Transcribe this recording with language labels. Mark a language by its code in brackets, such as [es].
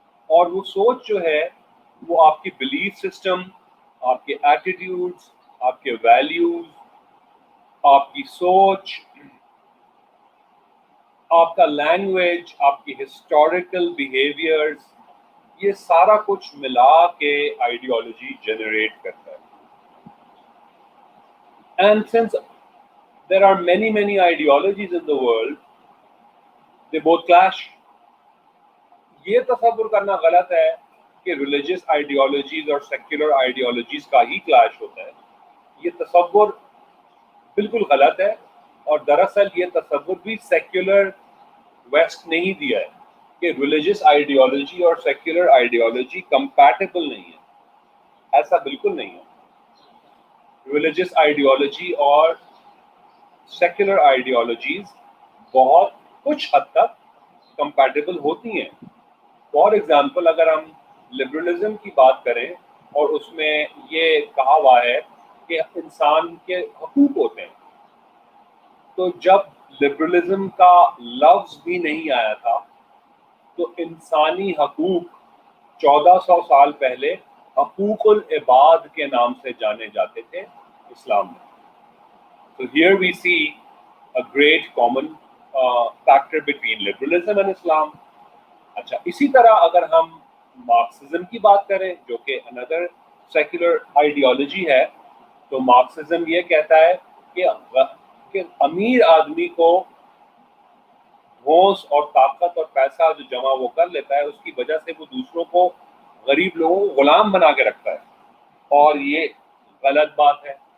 [ur] اور وہ سوچ جو ہے وہ آپ کی بلیف سسٹم، آپ کے ایٹیٹیوڈز، آپ کے ویلیوز، آپ کی سوچ، آپ کا لینگویج، آپ کی ہسٹوریکل بیہیویئرز، یہ سارا کچھ ملا کے آئیڈیالوجی جنریٹ کرتا ہے. [en] And since there are many ideologies in the world, they both clash. [ur] یہ تصور کرنا غلط ہے کہ ریلیجیس آئیڈیالوجیز اور سیکولر آئیڈیالوجیز کا ہی کلاش ہوتا ہے. یہ تصور بالکل غلط ہے, اور دراصل یہ تصور بھی سیکولر ویسٹ نہیں دیا ہے کہ ریلیجیس آئیڈیالوجی اور سیکولر آئیڈیالوجی کمپیٹیبل نہیں ہے. ایسا بالکل نہیں ہے. ریلیجیس آئیڈیالوجی اور سیکولر آئیڈیالوجیز بہت کچھ حد تک کمپیٹیبل ہوتی ہیں. [en] for example, [ur] اگر ہم لبرلزم کی بات کریں اور اس میں یہ کہا ہوا ہے کہ انسان کے حقوق ہوتے ہیں, تو جب لبرلزم کا لفظ بھی نہیں آیا تھا تو انسانی حقوق 1400 سال پہلے حقوق العباد کے نام سے جانے جاتے تھے اسلام میں. [en] So here we see a great common factor between liberalism and Islam. [ur] اچھا, اسی طرح اگر ہم مارکسزم کی بات کریں جو کہ [en] another secular ideology [ur] ہے, تو مارکسزم یہ کہتا ہے کہ امیر آدمی کو ہوش اور طاقت اور پیسہ جو جمع وہ کر لیتا ہے, اس کی وجہ سے وہ دوسروں کو, غریب لوگوں کو غلام بنا کے رکھتا ہے, اور یہ غلط بات ہے.